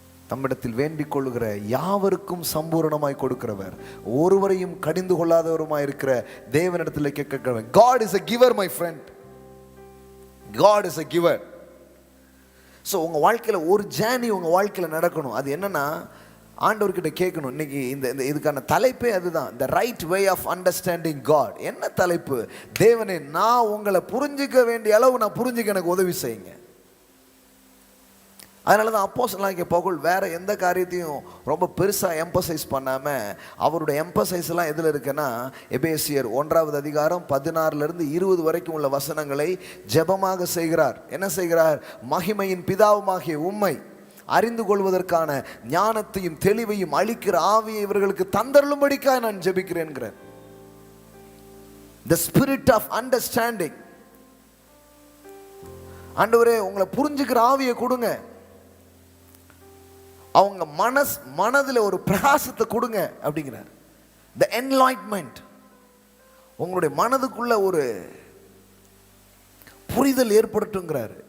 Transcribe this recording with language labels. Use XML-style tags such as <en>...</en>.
<ta>தம்மிடத்தில் வேண்டிக் கொள்ளுகிற யாவருக்கும் சம்பூர்ணமாய் கொடுக்கிறவர், ஒருவரையும் கடிந்து கொள்ளாதவருமாய் இருக்கிற தேவனிடத்தில் கேட்கிறவர்.</ta> <en>God is a giver my friend. God is a giver.</en> <ta>So உங்கள் வாழ்க்கையில் ஒரு ஜேர்னி உங்கள் வாழ்க்கையில் நடக்கணும். அது என்னன்னா, ஆண்டவர்கிட்ட கேட்கணும். இன்னைக்கு இந்த இதுக்கான தலைப்பே அதுதான்,</ta> <en>the right way of understanding God.</en> <ta>என்ன தலைப்பு? தேவனே, நான் உங்களை புரிஞ்சிக்க வேண்டிய அளவு நான் புரிஞ்சுக்க எனக்கு உதவி செய்யுங்க. அதனால தான் அப்போஸ்தலனாகிய பவுல் வேற எந்த காரியத்தையும் ரொம்ப பெருசாக எம்பசைஸ் பண்ணாமல் அவருடைய எம்பசைஸ் எல்லாம் எதில் இருக்குன்னா, எபேசியர் 1வது அதிகாரம் 16லிருந்து 20 வரைக்கும் உள்ள வசனங்களை ஜெபமாக செய்கிறார். என்ன செய்கிறார்? மகிமையின் பிதாவுமாகிய உம்மை அறிந்து கொள்வதற்கான ஞானத்தையும் தெளிவையும் அளிக்கிற ஆவியை இவர்களுக்கு தந்தருளும்படிக்காக நான் ஜெபிக்கிறேன்கிறார்.</ta> <en>The spirit of understanding.</en> <ta>ஆண்டவரே, உங்களை புரிஞ்சுக்கிற ஆவியை கொடுங்க, அவங்க மனதில் ஒரு பிரகாசத்தை கொடுங்க அப்படிங்கிறார்.</ta> <en>The enlightenment.</en> <ta>உங்களுடைய மனதுக்குள்ள ஒரு புரிதல் ஏற்படுத்துங்கிறாரு.</ta>